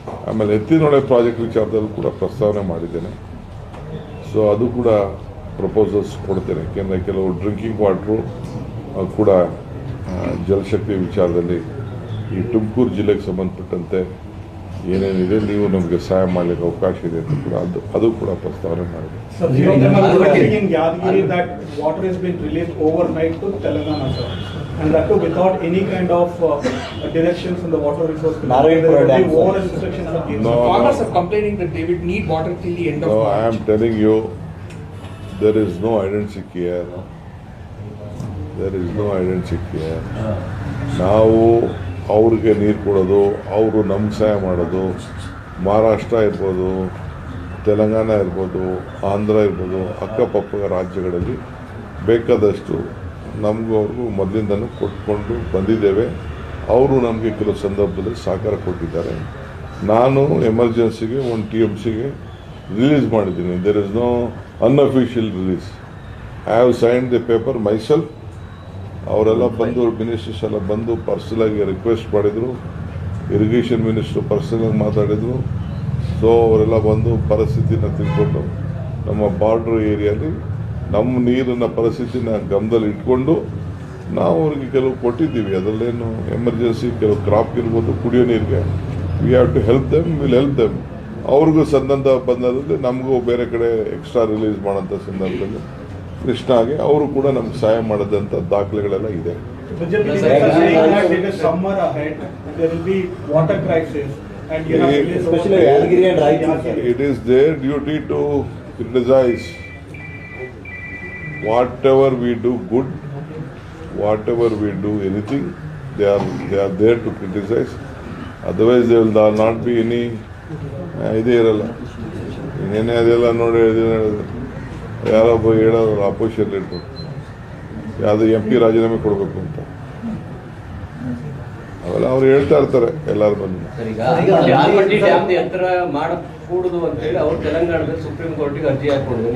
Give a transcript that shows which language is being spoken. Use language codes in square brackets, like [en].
[kn] ಆಮೇಲೆ ಎತ್ತಿನೊಳೆ ಪ್ರಾಜೆಕ್ಟ್ ವಿಚಾರದಲ್ಲೂ ಕೂಡ ಪ್ರಸ್ತಾವನೆ ಮಾಡಿದ್ದೇನೆ. ಸೊ ಅದು ಕೂಡ ಪ್ರಪೋಸಲ್ಸ್ ಕೊಡ್ತೇನೆ. ಯಾಕೆಂದರೆ ಕೆಲವು ಡ್ರಿಂಕಿಂಗ್ ವಾಟ್ರು ಕೂಡ ಜಲಶಕ್ತಿ ವಿಚಾರದಲ್ಲಿ ಈ ತುಮಕೂರು ಜಿಲ್ಲೆಗೆ ಸಂಬಂಧಪಟ್ಟಂತೆ ಏನೇನಿದೆ ನೀವು ನಮಗೆ ಸಹಾಯ ಮಾಡಲಿಕ್ಕೆ ಅವಕಾಶ ಇದೆ ಅಂತ ಕೂಡ ಅದು ಕೂಡ ಪ್ರಸ್ತಾವನೆ ಮಾಡಿದೆ. [en] Sir, few of them are reporting in Yadgiri that water has been released overnight to Telangana, sir, and that too without any kind of directions from the water resource. Narayanpura Dam, sir. Over instructions are given. No, Farmers are complaining that they will need water till the end of No, March. I am telling you, there is no hide and seek here. There is no hide and seek here. [kn] ನಾವು ಅವ್ರಿಗೆ ನೀರು ಕೊಡೋದು, ಅವರು ನಮ್ಗೆ ಸಹಾಯ ಮಾಡೋದು, ಮಹಾರಾಷ್ಟ್ರ ಇರ್ಬೋದು, ತೆಲಂಗಾಣ ಇರ್ಬೋದು, ಆಂಧ್ರ ಇರ್ಬೋದು, ಅಕ್ಕಪಕ್ಕ ರಾಜ್ಯಗಳಲ್ಲಿ ಬೇಕಾದಷ್ಟು ನಮಗೂ ಅವ್ರಿಗೂ ಮೊದಲಿಂದನೂ ಕೊಟ್ಕೊಂಡು ಬಂದಿದ್ದೇವೆ. ಅವರು ನಮಗೆ ಕೆಲವು ಸಂದರ್ಭದಲ್ಲಿ ಸಹಕಾರ ಕೊಟ್ಟಿದ್ದಾರೆ. ನಾನು ಎಮರ್ಜೆನ್ಸಿಗೆ 1 TMCಗೆ ರಿಲೀಸ್ ಮಾಡಿದ್ದೀನಿ. [en] There is no unofficial release. I have signed the paper myself. [kn] ಅವರೆಲ್ಲ ಬಂದು ಮಿನಿಸ್ಟರ್ಸ್ ಎಲ್ಲ ಬಂದು ಪರ್ಸನಲಾಗಿ ರಿಕ್ವೆಸ್ಟ್ ಮಾಡಿದರು. ಇರಿಗೇಷನ್ ಮಿನಿಸ್ಟ್ರು ಪರ್ಸನಲಾಗಿ ಮಾತಾಡಿದರು. ಸೊ ಅವರೆಲ್ಲ ಬಂದು ಪರಿಸ್ಥಿತಿನ ತಿಳ್ಕೊಂಡು ನಮ್ಮ ಬಾರ್ಡ್ರ್ ಏರಿಯಲ್ಲಿ ನಮ್ಮ ನೀರಿನ ಪರಿಸ್ಥಿತಿನ ಗಮನದಲ್ಲಿ ಇಟ್ಕೊಂಡು ನಾವು ಅವ್ರಿಗೆ ಕೆಲವು ಕೊಟ್ಟಿದ್ದೀವಿ. ಅದರಲ್ಲೇನು ಎಮರ್ಜೆನ್ಸಿ ಕೆಲವು ಕ್ರಾಪ್ ಇರ್ಬೋದು, ಕುಡಿಯೋ ನೀರಿಗೆ [en] we have to help them, [kn] will help them. ಅವ್ರಿಗೂ ಸಂದರ್ಭ ಬಂದಲ್ಲಿ ನಮಗೂ ಬೇರೆ ಕಡೆ ಎಕ್ಸ್ಟ್ರಾ ರಿಲೀಸ್ ಮಾಡೋಂಥ ಸಂದರ್ಭದಲ್ಲಿ ಕೃಷ್ಣಾಗೆ ಅವರು ಕೂಡ ನಮ್ಗೆ ಸಹಾಯ ಮಾಡೋದಂಥ ದಾಖಲೆಗಳೆಲ್ಲ ಇದೆ. BJP leaders are saying that it is summer ahead and there will be water crisis and you have to release Especially overnight. Yadgiri and Raichur. It is their duty to criticize. Whatever we do good, whatever we do anything, they are there to criticize. [en] Otherwise there will not be any [kn] ಇದೇ ಇರಲ್ಲ. ಇನ್ನೇನೇ ಅದೆಲ್ಲ ನೋಡಿ ಯಾರೊಬ್ಬ ಹೇಳೋರು opposition ಲೀಡ್ರು ಯಾವುದು MP ರಾಜೀನಾಮೆ ಕೊಡಬೇಕು ಅಂತ ಅವೆಲ್ಲ ಅವ್ರು ಹೇಳ್ತಾ ಇರ್ತಾರೆ ಎಲ್ಲರೂ ಬಂದು. ಸರ್, ಈಗ ಆಲಮಟ್ಟಿ ಡ್ಯಾಮ್ ಎತ್ತರ ಮಾಡಕೂಡದು ಅಂತ ಹೇಳಿ ಅವ್ರು ತೆಲಂಗಾಣದಲ್ಲಿ ಸುಪ್ರೀಂ ಕೋರ್ಟಿಗೆ ಅರ್ಜಿ ಹಾಕೊಂಡಿದ್ರು.